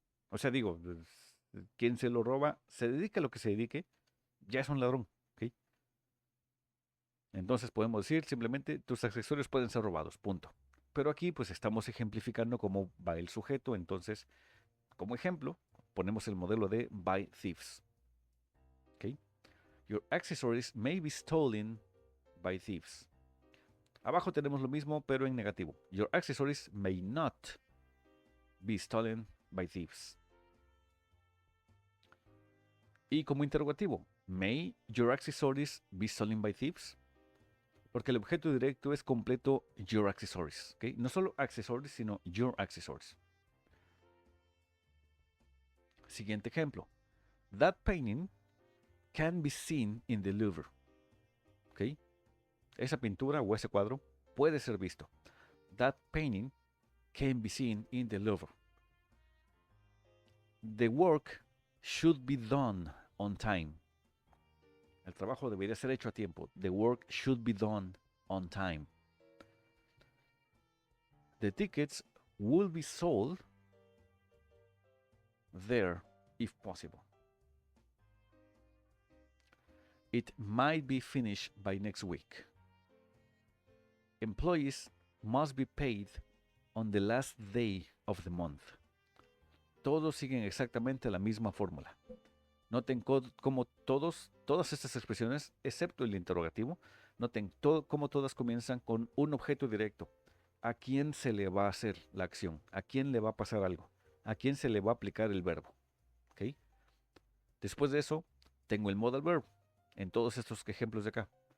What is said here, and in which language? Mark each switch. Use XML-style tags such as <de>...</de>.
<es>O sea, digo, quien se lo roba, se dedica a lo que se dedique, ya es un ladrón, ¿ok? Entonces podemos decir simplemente tus accesorios pueden ser robados, punto. Pero aquí pues estamos ejemplificando cómo va el sujeto, entonces como ejemplo ponemos el modelo de</es> <en>by thieves. ¿Ok? Your accessories may be stolen by thieves.</en> <es>Abajo tenemos lo mismo pero en negativo.</es> <en>Your accessories may not be stolen by thieves.</en> <es>Y como interrogativo,</es> <en>may your accessories be stolen by thieves?</en> <es>Porque el objeto directo es completo</es> <en>your accessories.</en> <es>¿Okay? No solo accessories, sino</es> <en>your accessories.</en> <es>Siguiente ejemplo.</es> <en>That painting can be seen in the Louvre. ¿Okay?</en> <es>Esa pintura o ese cuadro puede ser visto.</es> <en>That painting can be seen in the Louvre. The work should be done on time. El trabajo debería ser hecho a tiempo. The work should be done on time. The tickets will be sold there if possible. It might be finished by next week. Employees must be paid on the last day of the month.</en> <es>Todos siguen exactamente la misma fórmula. Noten cómo todas estas expresiones, excepto el interrogativo, noten cómo todas comienzan con un objeto directo. ¿A quién se le va a hacer la acción? ¿A quién le va a pasar algo? ¿A quién se le va a aplicar el verbo? ¿Okay? Después de eso, tengo el modal verb en todos estos ejemplos de acá.</es>